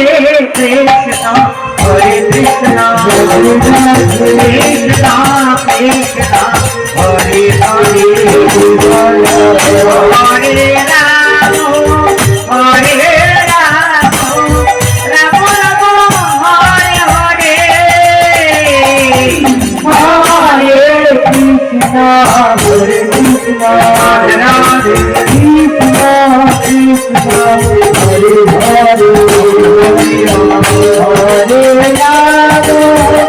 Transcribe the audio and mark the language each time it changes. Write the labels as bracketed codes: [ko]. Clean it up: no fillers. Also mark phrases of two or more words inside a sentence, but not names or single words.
[sa] হরে কৃষ্ণ, হরে কৃষ্ণ, কৃষ্ণ কৃষ্ণ, হরে হরে, হরে রাম, হরে রাম, রাম রাম, হরে হরে, হরে কৃষ্ণ হরে কৃষ্ণ রাধে রাধে, কৃষ্ণ কৃষ্ণ হরে হরে হরে রাম